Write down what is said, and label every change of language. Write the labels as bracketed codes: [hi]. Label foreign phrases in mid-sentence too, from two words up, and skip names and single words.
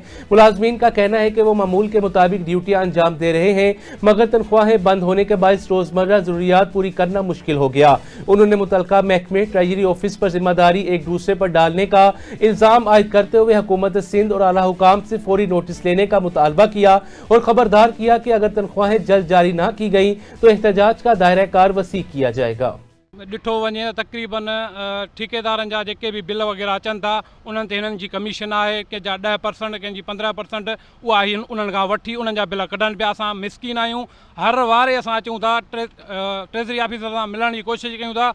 [ur] ملازمین کا کہنا ہے کہ وہ معمول کے مطابق ڈیوٹیاں انجام دے رہے ہیں, مگر تنخواہیں بند ہونے کے باعث روزمرہ ضروریات پوری کرنا مشکل ہو گیا. انہوں نے متعلقہ محکمے ٹریجری آفس پر ذمہ داری ایک دوسرے پر ڈالنے کا الزام عائد کرتے ہوئے حکومت سندھ اور اعلیٰ حکام سے فوری نوٹس لینے کا مطالبہ کیا, اور خبردار کیا کہ اگر تنخواہیں جلد جاری نہ کی گئیں تو احتجاج کا دائرہ کار وسیع کیا جائے گا. [sd] ॾिठो वञे तक़रीबन ठेकेदारनि जा जेके बि बिल वग़ैरह अचनि था उन्हनि ते हिननि जी कमीशन आहे, कंहिंजा 10%, कंहिंजी 15%, उहा उन्हनि खां वठी उन्हनि जा बिल कढनि पिया. असां मिसकीन आहियूं, हर वारे असां अचूं था [en] treasury officer [sd] सां मिलण जी कोशिशि कयूं था.